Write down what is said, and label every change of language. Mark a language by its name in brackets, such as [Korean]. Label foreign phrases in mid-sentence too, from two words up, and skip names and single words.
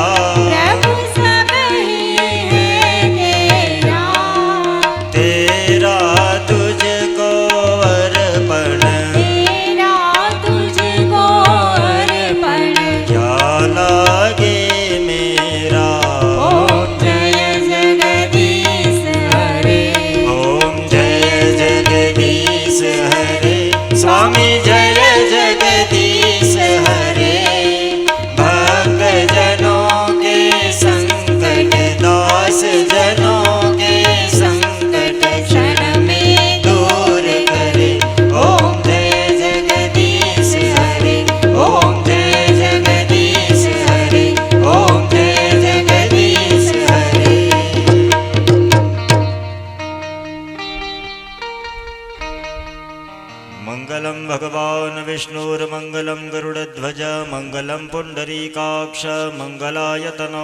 [Hindi] प्रभु सब ही है तेरा तेरा तुझको अर्पण तेरा तुझको अर्पण क्या लागे मेरा ओम जय जगदीश हरे ओम जय जगदीश हरे स्वामी जय जगदीश हरे भक्त जनों के संकट दास जनों के संकट क्षण में दूर करे ओम जय जगदीश हरे ओम जय जगदीश हरे ओम जय जगदीश हरे [Sanskrit] मङ्गलं भगवान् विष्णुर्मङ्गलं गरुडध्वज मङ्गलं पुण्डरीकाक्ष मङ्गलायतनो